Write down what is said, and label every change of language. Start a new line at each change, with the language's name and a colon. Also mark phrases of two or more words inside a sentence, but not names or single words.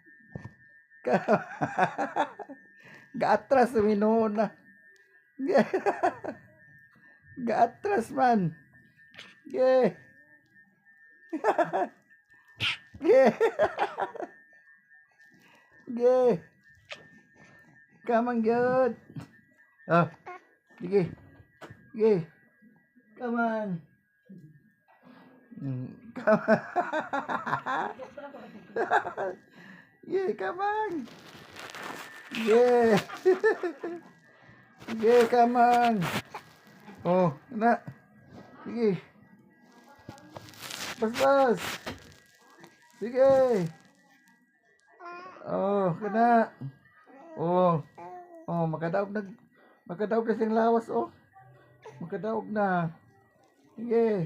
Cebuano: Gaatras minuna. Gaatras man. Sige. Sige. Sige.
English: Come on, good.
Cebuano: Oh, sige. Sige.
English: Come on. Come on. Yeah, come on. Yeah. Yeah, come on.
Cebuano: Oh, na. Sige. Bas. Sige. Oh, kana. Oh. Oh, makadaog na siyang lawas oh. Makadaog na. Sige.